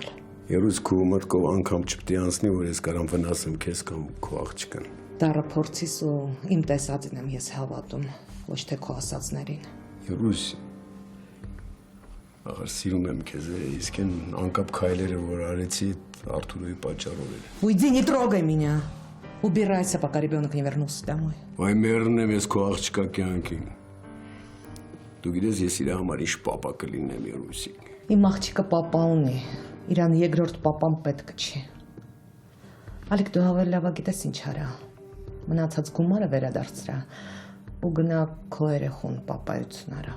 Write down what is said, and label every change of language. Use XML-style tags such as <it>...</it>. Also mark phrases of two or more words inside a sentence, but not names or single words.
<hy>Երուս քո մտքով անգամ չպետք է անցնի, որ ես կարամ վնասեմ քեզ կամ քո աղջկան։ Դառը փորձիս ու իմ տեսածին եմ ես հավատում, ոչ թե քո ասածներին։ Երուս, ախր սիրում եմ քեզ, իսկ այն անկապ քայլերը, որ արեցի, Артуру պատճառով էր։</hy> <ru>Уйди, не трогай меня. Убирайся, пока ребенок не вернулся домой.</ru> <hy>Վայ մեռնեմ ես քո աղջկա կյանքին։ Դու գիտես ես իր համար ինչ պապա կլինեմ, Երուսիկ։ Իմ աղջիկը պապա ունի, իրան երկրորդ պապան պետք չի։ Ալիք, դու ավելի լավ գիտես ինչ արա։ Մնացած գումարը վերադարձրա ու գնա քո երեխուն պապայություն արա։</hy>